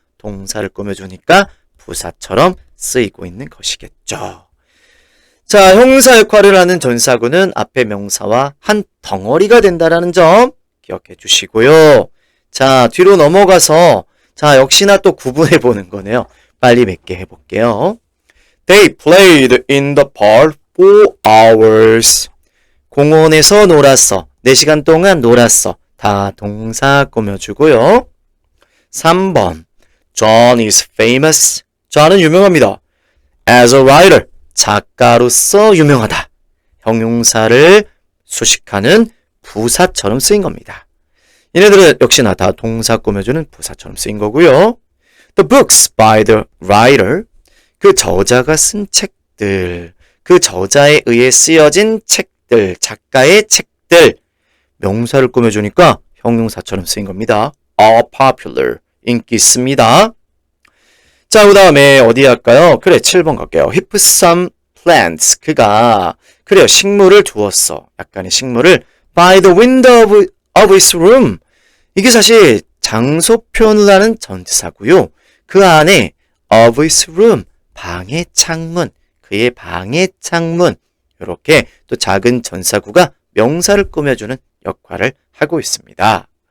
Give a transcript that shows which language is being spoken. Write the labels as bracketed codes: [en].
[ko] 동사를 꾸며주니까 부사처럼 쓰이고 있는 것이겠죠. 자, 형용사 역할을 하는 전사구는 앞에 명사와 한 덩어리가 된다는 점 기억해 주시고요. 자, 뒤로 넘어가서 자, 역시나 또 구분해 보는 거네요. 빨리 몇 개 해볼게요. They played in the park for hours. 공원에서 놀았어. 4시간 동안 놀았어. 다 동사 꾸며주고요. [en] 3번 John is famous. [ko] John은 유명합니다. [en] As a writer. [ko] 작가로서 유명하다. 형용사를 수식하는 부사처럼 쓰인 겁니다. 얘네들은 역시나 다 동사 꾸며주는 부사처럼 쓰인 거고요. [en] The books by the writer. [ko] 그 저자가 쓴 책들. 그 저자에 의해 쓰여진 책들. 작가의 책들. 명사를 꾸며주니까 형용사처럼 쓰인 겁니다. [en] are popular. [ko] 인기 있습니다. 자, 그 다음에 어디 할까요? 그래, 7번 갈게요. [en] He put some plants. [ko] 그래요, 식물을 두었어. 약간의 식물을 [en] by the window of his room. [ko] 이게 사실 장소 표현을 하는 전치사고요. 그 안에 [en] of his room, [ko] 방의 창문, 그의 방의 창문. 이렇게 또 작은 전사구가 명사를 꾸며주는 역할을 하고 있습니다.